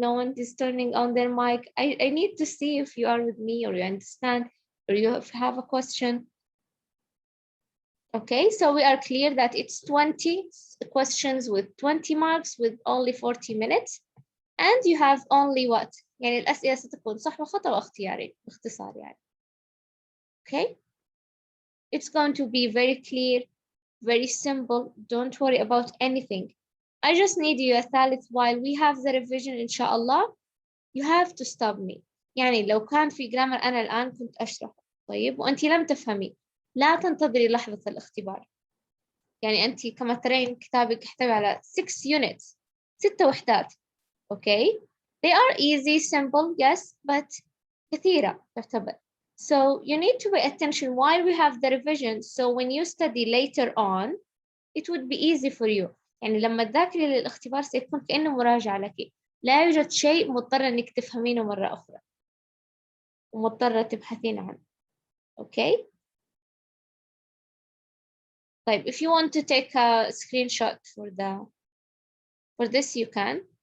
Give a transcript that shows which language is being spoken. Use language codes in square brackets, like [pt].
[en] No one is turning on their mic. I need to see if you are with me, or you understand, or you have a question. Okay, so we are clear that it's 20 questions with 20 marks with only 40 minutes. And you have only what? [ar] يعني الأسئلة ستكون صح وخطأ واختياري باختصار يعني. [en] Okay? It's going to be very clear, very simple. Don't worry about anything. I just need you ثالث while we have the revision inshallah. You have to stop me. [ar] يعني لو كان في grammar أنا الآن كنت أشرح. طيب وأنت لم تفهمي. لا تنتظري لحظة الاختبار. يعني أنت كما ترين كتابك يحتوي على 6 units 6 وحدات. [en] Okay, they are easy, simple, yes, but [ar] كثيرة تعتبر. [en] So you need to pay attention while we have the revision. So when you study later on, it would be easy for you. [ar] يعني لما تذاكري للاختبار سيكون كأنه مراجعة لك. لا يوجد شيء مضطرة إنك تفهمينه مرة أخرى ومضطرة تبحثين عنه. [en] Okay. طيب, if you want to take a screenshot for this, you can.